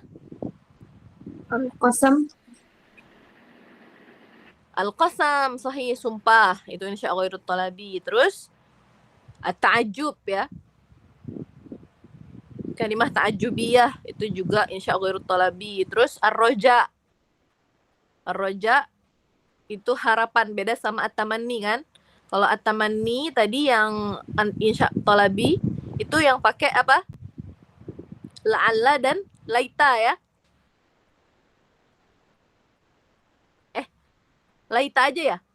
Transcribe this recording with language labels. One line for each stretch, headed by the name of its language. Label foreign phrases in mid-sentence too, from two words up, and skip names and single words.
Indonesian: al-qasam
Arabic: القسم، صحيح,
Indonesian: sumpah. Itu
Arabic: إنشاء غير طلبي.
Indonesian: Terus at-ta'ajub ya.
Arabic: كلمة تعجبية
Indonesian: itu juga
Arabic: إنشاء غير طلبي.
Indonesian: Terus ar-roja. Ar-roja itu harapan, beda sama at-tamanni kan. Kalau at-tamanni tadi yang
Arabic: إنشاء طلبي
Indonesian: itu yang pakai apa? La'alla dan laita ya. Laita aja ya.